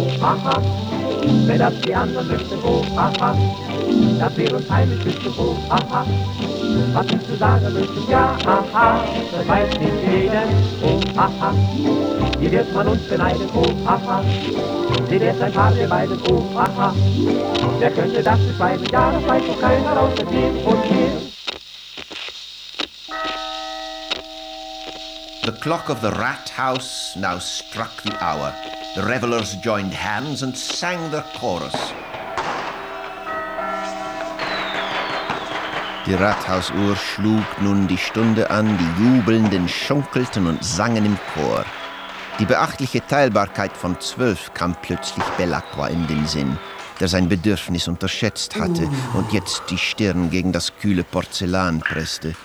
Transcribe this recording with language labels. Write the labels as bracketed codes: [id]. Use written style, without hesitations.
[de] Aha, wenn das die anderen möchten, oh, aha, das wäre uns heimlich, bitte, oh, aha, was ich zu sagen möchte, ja, aha, das weiß nicht jeder, oh, aha, hier wird man uns beneiden, oh, aha, seht erst ein paar, wir beide, oh, aha, wer könnte das beschreiben, ja, das weiß doch keiner außer dem und mir. [en] The clock of the Rat House now struck the hour. The revelers joined hands and sang their chorus. [de] Die Rathausuhr schlug nun die Stunde an, die Jubelnden schunkelten und sangen im Chor. Die beachtliche Teilbarkeit von 12 kam plötzlich Bellacqua in den Sinn, der sein Bedürfnis unterschätzt hatte und jetzt die Stirn gegen das kühle Porzellan presste.